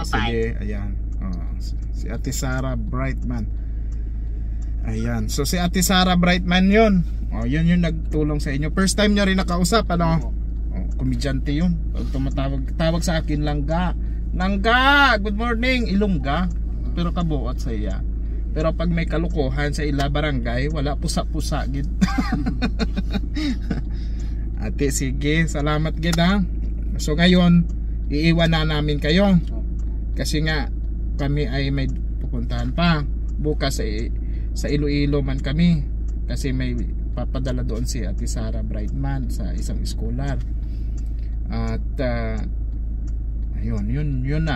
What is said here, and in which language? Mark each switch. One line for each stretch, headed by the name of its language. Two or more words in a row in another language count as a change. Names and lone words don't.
Filipino: Sige, ayan. Si Ate Sara Brightman. Ayan, so si Ate Sara Brightman yun. Yun yung nagtulong sa inyo.
English: First time
Filipino: nyo rin nakausap, komedyante yun. Tawag sa akin, Langga. Langga,
English: good morning, Ilongga.
Hiligaynon: Pero kabuot sa iya. Pero pag may kalukuhan sa ila barangay, wala pusa-pusa gid. Ate, sige, salamat gid ha.
Filipino: So ngayon, iiwan na namin kayo. Kasi nga kami ay may pupuntahan pa. Bukas sa Iloilo man kami. Kasi may papadala doon si Ate Sara Brightman sa isang scholar. At yun na.